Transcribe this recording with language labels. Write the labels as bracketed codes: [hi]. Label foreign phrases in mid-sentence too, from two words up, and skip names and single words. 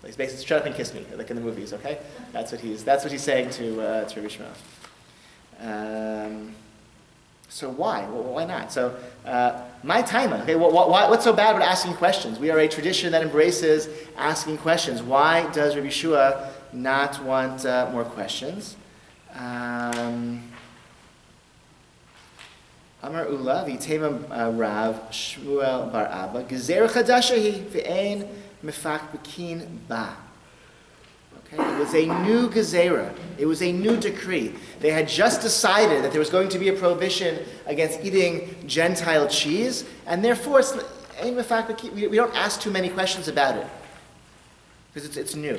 [en] He's basically shut up and kiss me, like in the movies. Okay, that's what he's saying to Rabbi Shmuel. So why? Well, why not? So my time. Okay, what's so bad about asking questions? We are a tradition that embraces asking questions. Why does Rabbi Shua not want more questions? [arc] Amar Ula v'itema Rav Shmuel bar Abba gezer chadasha hi v'ein mefakbekin ba. [en] Okay, it was a new gezerah. It was a new decree. They had just decided that there was going to be a prohibition against eating Gentile cheese, and therefore we don't ask too many questions about it because it's new.